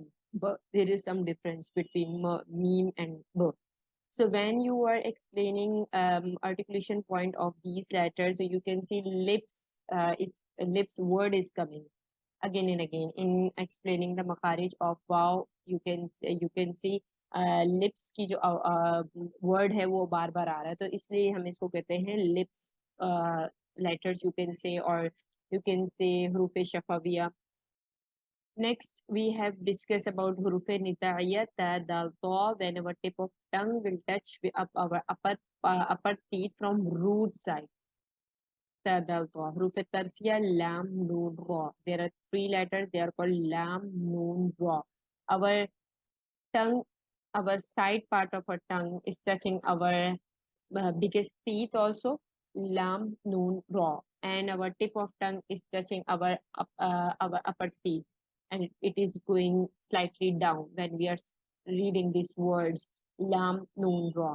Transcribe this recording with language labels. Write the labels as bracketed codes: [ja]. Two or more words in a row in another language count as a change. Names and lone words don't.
[en] But there is some difference between meme and b. So when you are explaining articulation point of these letters, so you can see lips lips word is coming again and again in explaining the makharij of wow. [ur] You can see لپس کی جو ورڈ ہے وہ بار بار آ رہا ہے، تو اس لیے ہم اس کو کہتے ہیں [en] lips letters you can see, [ur] اور [en] you can see [ur] حروف شفویہ. [en] Next, we have discussed about [ar] حروف نطاعیہ تا دال طا [en] when our tip of tongue will touch up our upper teeth from root side. [ur] تا دال طا. حروف ترفیہ لام نون را. [en] There are 3 letters. They are called lam noon ra. Our tongue, our side part of our tongue is touching our biggest teeth also, lam noon ra, and our tip of tongue is touching our upper teeth, and it is going slightly down when we are reading these words lam noon ra.